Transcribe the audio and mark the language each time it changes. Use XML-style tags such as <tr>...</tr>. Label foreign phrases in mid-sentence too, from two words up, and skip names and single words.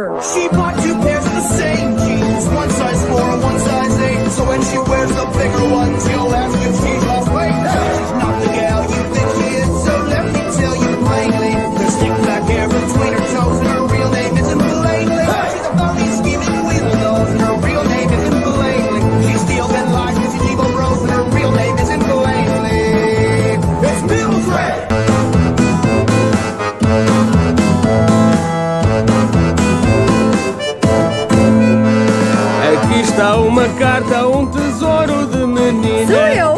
<en>She bought 2 pairs of the same jeans, one size 4 and one size 8. So when she wears the bigger ones, you'll ask if she's lost weight. She's not the gal you think she is, so let me tell you plainly. There's thick black hair between her toes, and her real name isn't Blaney. She's a phony, scheming weasel nose, and her real name isn't Blaney. She steals and lies, and she's evil rose, and her real name isn't Blaney. It's Mildred!</en> <pt>Aqui está uma carta, um tesouro de menina. Sou eu?</pt>